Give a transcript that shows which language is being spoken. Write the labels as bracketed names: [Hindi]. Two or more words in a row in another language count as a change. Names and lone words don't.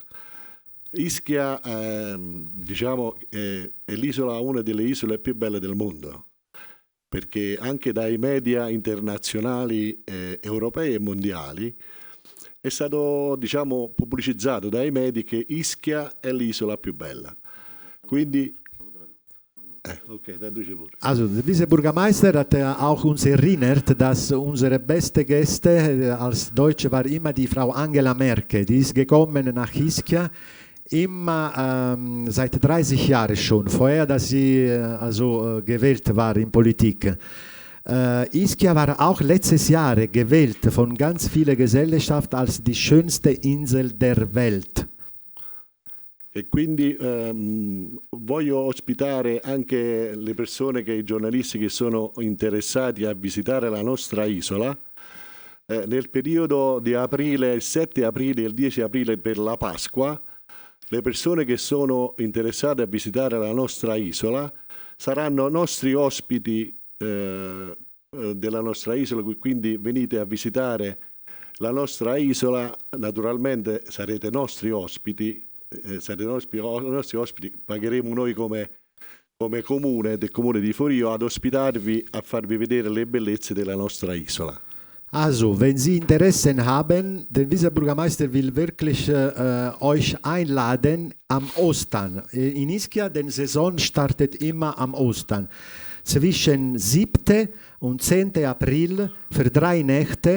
[Italian] Ischia diciamo, è l'isola, una delle isole più belle del mondo, perché anche dai media internazionali europei e mondiali è stato, diciamo, pubblicizzato dai media che Ischia è l'isola più bella. Quindi okay, [German] dann du [Italian] pure. [German] Also der Vizebürgermeister hat auch uns erinnert, dass unsere beste Gäste als Deutsche war immer die Frau Angela Merkel. Die ist gekommen nach Ischia immer seit 30 Jahren schon, vorher, dass sie gewählt war in Politik. Ischia war auch letztes Jahr gewählt von ganz vielen Gesellschaften als die schönste Insel der Welt. [Italian] E quindi voglio ospitare anche le persone, i giornalisti che sono interessati a visitare la nostra isola nel periodo di aprile, il 7 aprile e il 10 aprile per la Pasqua. Le persone che sono interessate a visitare la nostra isola saranno nostri ospiti della nostra isola, quindi venite a visitare la nostra isola, naturalmente sarete nostri ospiti, pagheremo noi come comune del comune di Forio ad ospitarvi, a farvi vedere le bellezze della nostra isola. [German] Also, wenn Sie Interessen haben, der Vizebürgermeister will wirklich euch einladen am Ostern. In Ischia, die Saison startet immer am Ostern. Zwischen 7. und 10. April für 3 Nächte.